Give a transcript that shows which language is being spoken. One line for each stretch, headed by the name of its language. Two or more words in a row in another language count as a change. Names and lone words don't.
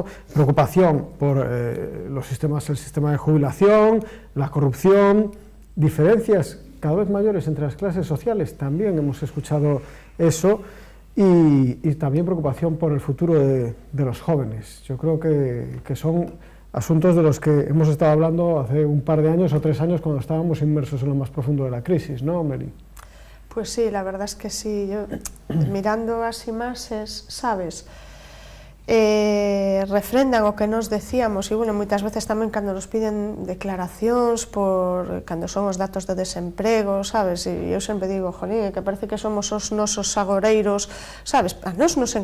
Spanish: Preocupación por el sistema de jubilación, la corrupción, diferencias cada vez mayores entre las clases sociales, también hemos escuchado eso, y también preocupación por el futuro de los jóvenes. Yo creo que son asuntos de los que hemos estado hablando hace un par de años o 3 años cuando estábamos inmersos en lo más profundo de la crisis, ¿no, Meli? Pues sí, la verdad es que sí.
Galician: Yo, mirando as imaxes, sabes, refrendan o que nos decíamos, e bueno, moitas veces tamén cando nos piden declaracións por cando son os datos de desemprego, sabes, e eu sempre digo, jolín, que parece que somos os nosos agoreiros, sabes, a nós nos